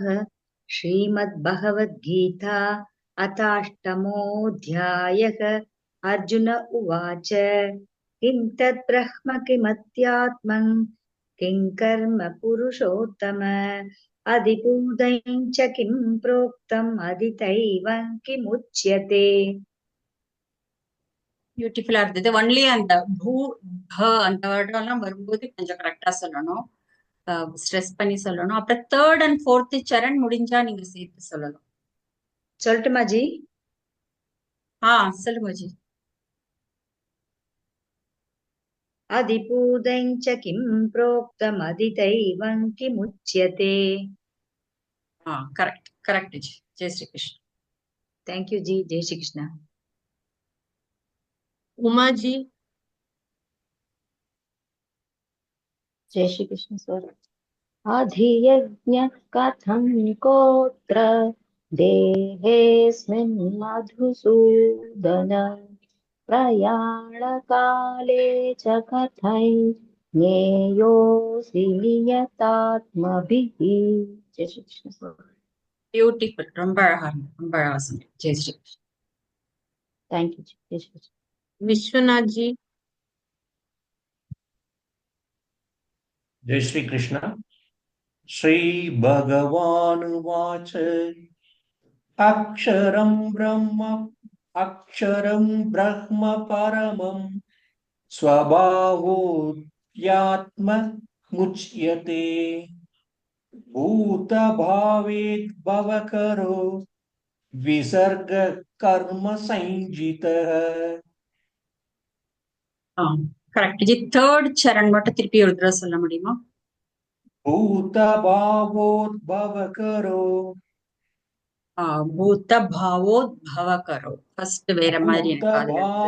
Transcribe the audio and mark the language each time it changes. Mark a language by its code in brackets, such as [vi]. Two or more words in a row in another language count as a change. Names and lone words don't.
[sa] श्रीमद्भगवद्गीता अथाष्टमोऽध्यायः. अर्जुन उवाच किं तत् ब्रह्म किमत्यात्मं किं कर्म पुरुषोत्तम अधिभूतं च किं प्रोक्तम् अधिदैवं किमुच्यते. [ta] பியூட்டிஃபுல்லா இருந்தது. ஒன்லி அந்த பூ அந்த வேர்டம் எல்லாம் வரும்போது கொஞ்சம் கரெக்டா சொல்லணும். ஸ்ட்ரெஸ் பண்ணி சொல்லணும். அப்புறம் [en] third and fourth [ta] சரண் முடிஞ்சா நீங்க சேர்த்து சொல்லணும். சொல்லட்டுமா ஜி? சொல்லுங்க ஜி. [sa] अधिभूतं च किं प्रोक्तम् अधिदैवं किमुच्यते. [ta] கரெக்ட் கரெக்ட் ஜி. [hi] जय श्री कृष्ण. [en] thank you [hi] जी. जय श्री कृष्ण. उमा जी. जय श्री कृष्ण सर. [sa] अधियज्ञः कथं कोत्र देहेऽस्मिन् मधुसूदन प्रयाणकाले च कथं ज्ञेयोऽसि नियतात्मभिः. [hi] जय श्री कृष्ण सर. [ta] பியூட்டிஃபுல். ரொம்ப அழகா சொன்னீங்க. [hi] जय श्री कृष्ण. [en] thank you. [hi] जय श्री कृष्ण. विश्वनाथ जी. जय श्री कृष्ण. [sa] श्री भगवानुवाच अक्षरं ब्रह्म परमं स्वभावोऽव्यक्तं यात्ममुच्यते भूतभावेद्भवकरो विसर्ग कर्म संजितः [ta] கரெக்ட் ஜி. தேர்ட் சரண் மட்டும் திருப்பி ஒரு தடவை சொல்ல முடியுமா? [sa] भूतभावोद्भवकरो भूत भावोद्भवकरो [ta] ஃபர்ஸ்ட் வேற மாதிரி எனக்கு காதுல இருந்தது.